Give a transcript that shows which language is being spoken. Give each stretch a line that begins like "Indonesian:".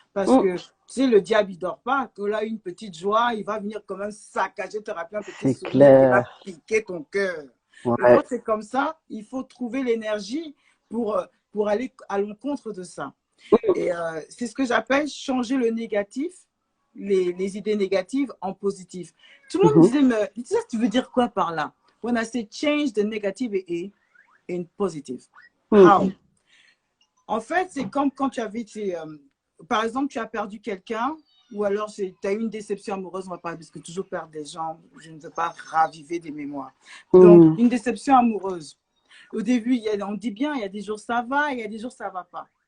French: Parce que, tu sais, le diable, il ne dort pas. Que là, une petite joie, il va venir quand même saccager, te rappeler un petit sourire qui va piquer ton cœur. Et quand c'est comme ça, il faut trouver l'énergie pour aller à l'encontre de ça. Et c'est ce que j'appelle changer le négatif, les idées négatives en positif. Tout le monde me disait, mais tu veux dire quoi par là?
English: When I say change the negative in positive. How?
French: En fait, c'est comme quand tu avais, par exemple, tu as perdu quelqu'un, ou alors tu as eu une déception amoureuse, on va pas, parce que toujours perdre des gens, je ne veux pas raviver des mémoires. Donc, une déception amoureuse. Au début, on dit bien, il y a des jours ça va, il y a des jours ça va pas.